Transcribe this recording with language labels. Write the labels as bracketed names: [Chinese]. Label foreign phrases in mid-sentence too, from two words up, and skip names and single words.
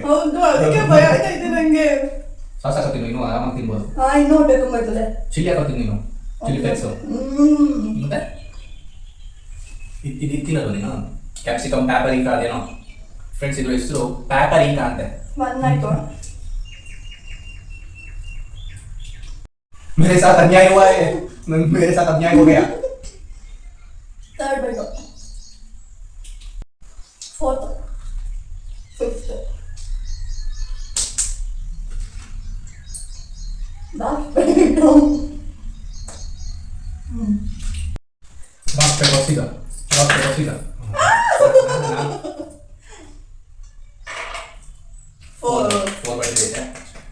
[Kannada] ಹೌದು, ಅದಕ್ಕೆ ಭಯ ಆಯ್ತೈತೆ ನಂಗೆ. ಸಾಸ್ ಹಾಕೋತೀನಿ, ಇನ್ನೂ ಆರಾಮಾಗಿ ತಿನ್ಬೋದು. ಇನ್ನೂ ಬೇಕು ಬರ್ತದೆ. ಚಿಲ್ಲಿ ಹಾಕೋತೀನಿ ನೀನು, [English] chilli flakes. [Kannada] ಮತ್ತೆ ಇದು ತಿನ್ನೋದು ನೀನು [English] capsicum paprika, [Kannada] ಅದೇನೋ ಫ್ರೆಂಡ್ಸ್ ಇದು ಹೆಸರು ಪ್ಯಾಪರಿಕಾ ಅಂತೆ. 1 ಆಯ್ತು. [Hindi] मेरे साथ अन्याय हुआ है, मेरे साथ अन्याय हो गया. [English] 3rd bite. 4th. 5th. Last bite. Rock paper scissor. [Kannada] 4 ಬೈಟ್ ಇದೆ.